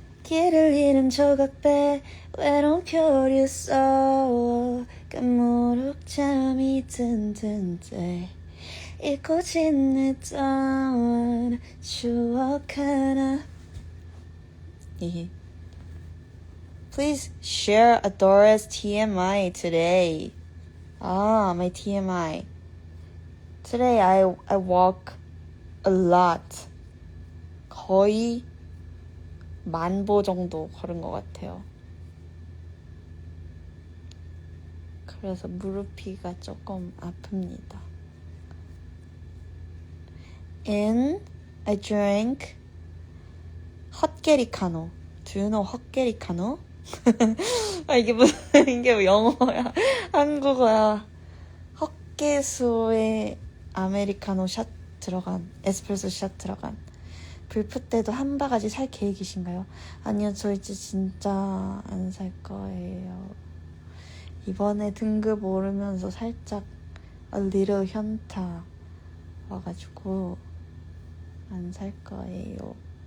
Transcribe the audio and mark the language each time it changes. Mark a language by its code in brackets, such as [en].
[ko] 길을 잃은 조각배 외로운 표류 써 까무룩 잠이 든든 때 잊고 지냈던 추억 하나. [en] Please share Adora's TMI today. My TMI. Today I walk a lot. [ko] 거의 10,000보 정도 걸은 것 같아요. 그래서 무릎이가 조금 아픕니다. [en] And I drank 헛개리카노. Do you know 헛개리카노? [ko] 이게 뭐 영어야? 한국어야. 헛개수에 아메리카노 샷 들어간, 에스프레소 샷 들어간 불프 때도 한 바가지 살 계획이신가요? 아니요, 저 이제 진짜 안 살 거예요. 이번에 등급 오르면서 살짝 [en] a little [ko] 현타 와가지고 안 살 거예요.